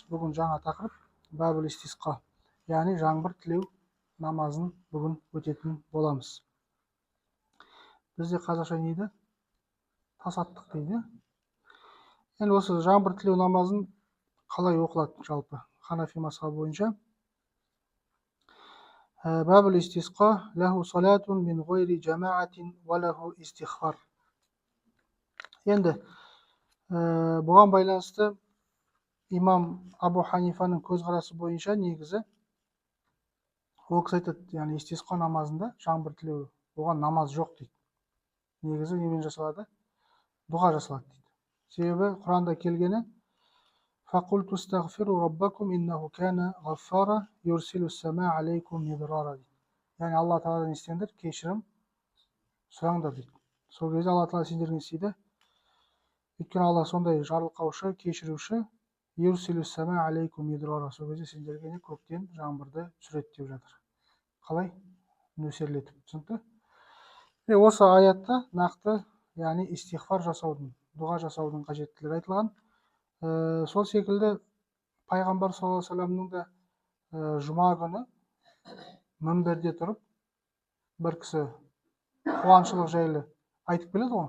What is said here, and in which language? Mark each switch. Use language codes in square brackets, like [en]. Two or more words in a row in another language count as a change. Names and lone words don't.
[kk] Бүгін жаңа тақырып [ar] باب الاستسقاء, [kk] яғни жаңбыр тілеу намазын бүгін өтетін боламыз. Бізде қазақша не дейді? Тасаттық дейді. Енді осы жаңбыр тілеу намазын қалай оқылады жалпы Ханафи мазхабы бойынша? [ar] باب الاستسقاء له صلاة من غير جماعة وله استغفار. [kk] Енді бұған байланысты имам Абу Ханифаның көзқарасы бойынша негізі ол кісі айтады, яғни истисқа намазында жаңбыр тілеу, оған намаз жоқ дейді. Негізі немен жасалады? Дұға жасалады дейді. Себебі Құранда келгені [ar] فَقُلْتُ اسْتَغْفِرُوا رَبَّكُمْ إِنَّهُ كَانَ غَفَّارًا يُرْسِلُ السَّمَاءَ عَلَيْكُمْ مِدْرَارًا [kk] дейді. Яғни Алла Тағаладан істеңдер, кешірім сұраңдар дейді. Сол кезде Алла Тағала сендерге істейді. Өйткені Алла сондай жарылқаушы, кешіруші, [ar] يُرْسِلُ السَّمَاءَ عَلَيْكُمْ مِدْرَارًا. [kk] Сол кезде сендерге көктен жаңбырды түсіреді деп жатыр. Қалай? Нөсерлетіп. Түсінікті? Осы аятта нақты, яғни истихфар жасаудың, дұға жасаудың қажеттілігі айтылған. Сол секілді пайғамбар [ar] صلى الله عليه وسلم [kk] да жұма күні мінберде тұрып бір кісі қуаншылық жайлы айтып келеді ғой.